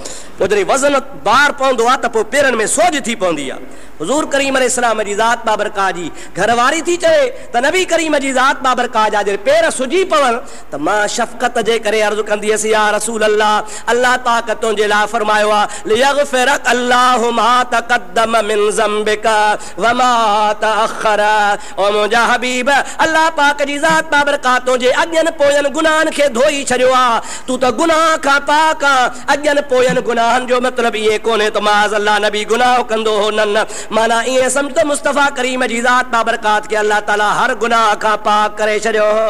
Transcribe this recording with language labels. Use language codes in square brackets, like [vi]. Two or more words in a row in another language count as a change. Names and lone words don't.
[sd] पोइ जॾहिं वज़न बार पवंदो आहे त पोइ पेरनि में सोज थी पवंदी आहे। हुज़ूर करीम अलैहिस्सलाम जी ज़ात बाबरकात जी घरवारी थी चए त नबी करीम जी ज़ात बाबरकात जा जॾहिं पेर सुजी पवनि त मां शफ़क़त जे करे अर्ज़ु कंदी हुअसि, या रसूल अल्लाह, अल्लाह पाक तुंहिंजे लाइ फरमायो आहे [ar] ليغفر لك الله ما تقدم من ذنبك وما تأخر. [sd] ओ मुंहिंजा हबीब, अल्लाह पाक जी ज़ात बाबरकात तुंहिंजे अॻियनि पोयनि गुनाहनि खे धोई छॾियो आहे। तूं त गुनाह खां पाक आहे। अॻियनि पोयनि गुनाहनि जो मतिलबु इहे कोन्हे त [ar] معاذ الله [sd] नबी गुनाह कंदो हो, न, माना ईअं सम्झ त मुस्तफ़ा करीम जी ज़ात बाबरकात के अल्लाह ताला हर गुनाह खां पाक करे छॾियो हो।